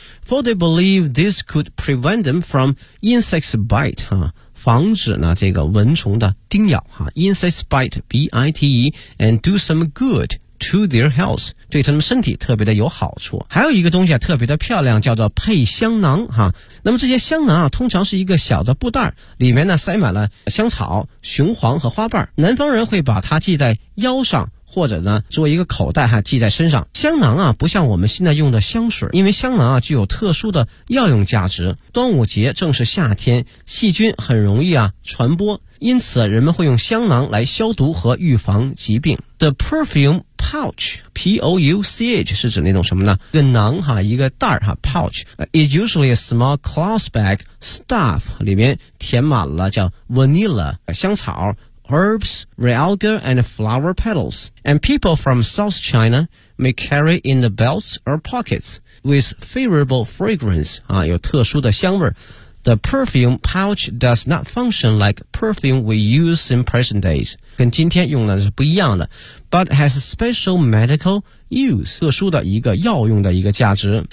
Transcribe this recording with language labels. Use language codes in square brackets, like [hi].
[en] For they believe this could prevent them from insect bite, 啊防止呢这个蚊虫的叮咬、啊、 insect bite, B-I-T-E, and do some good. [zh] To their health, 对他们身体特别的有好处。还有一个东西、啊、特别的漂亮，叫做配香囊哈。那么这些香囊啊，通常是一个小的布袋，里面呢塞满了香草、雄黄和花瓣。南方人会把它系在腰上，或者呢做一个口袋哈，系在身上。香囊啊，不像我们现在用的香水，因为香囊啊具有特殊的药用价值。端午节正是夏天，细菌很容易啊传播，因此人们会用香囊来消毒和预防疾病。 [en] The perfume. Pouch, P-O-U-C-H 是指那种什么呢？一个囊哈，一个袋哈，pouch. It's usually a small cloth bag stuff. 里面填满了叫 vanilla 香草，herbs, realgar and flower petals. And people from South China may carry in the belts or pockets with favorable fragrance. [zh] 啊，有特殊的香味。 [en] The perfume pouch does not function like perfume we use in present days. [zh] 跟今天用的是不一样的。 [en] But has a special medical use. [zh] 特殊的一个药用的一个价值。